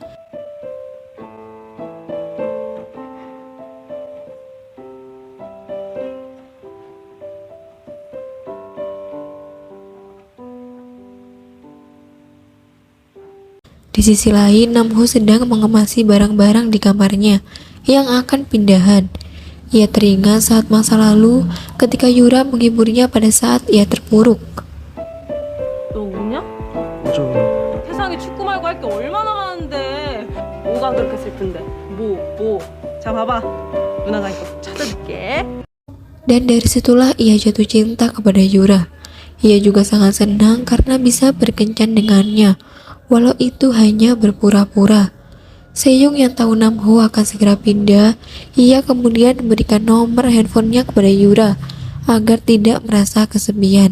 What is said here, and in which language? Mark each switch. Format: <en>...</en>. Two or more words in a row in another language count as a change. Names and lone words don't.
<id>Di sisi lain, Namho sedang mengemasi barang-barang di kamarnya yang akan pindahan. Ia teringat saat masa lalu ketika Yura menghiburnya pada saat ia terpuruk.</id> <ko>너 우냐? 저 세상에 축구 말고 할 게 얼마나 많은데 뭐가 그렇게 슬픈데? 자 봐봐 누나가 이거 찾아줄게.</ko> <id>Dan dari situlah ia jatuh cinta kepada Yura. Ia juga sangat senang karena bisa berkencan dengannya, walau itu hanya berpura-pura. Seyung yang tahu Namho akan segera pindah, ia kemudian memberikan nomor handphonenya kepada Yura agar tidak merasa kesepian.</id>